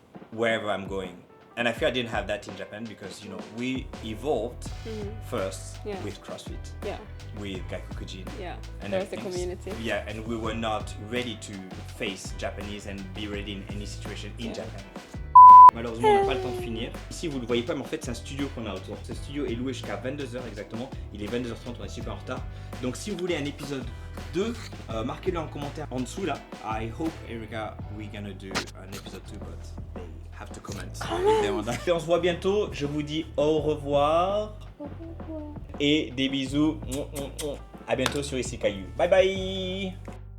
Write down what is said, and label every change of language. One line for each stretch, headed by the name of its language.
English: wherever I'm going. And I feel I didn't have that in Japan because, you know, we evolved first Yeah. with CrossFit, Yeah. with Gaikokujin. Yeah. And There's the everything. community. Yeah, and we were not ready to face Japanese and be ready in any situation in Japan.
French: Malheureusement, on n'a pas le temps de finir. Ici, vous le voyez pas, mais en fait, c'est un studio qu'on a autour. Ce studio est loué jusqu'à 22h exactement. Il est 22h30, on est super en retard. Donc, si vous voulez un épisode 2, marquez-le en commentaire en dessous là.
English: I hope, Erika, we're gonna do an episode 2, but they have to comment. if they want that.
French: Et on se voit bientôt. Je vous dis au revoir. Et des bisous. À bientôt sur Ici Caillou. Bye bye.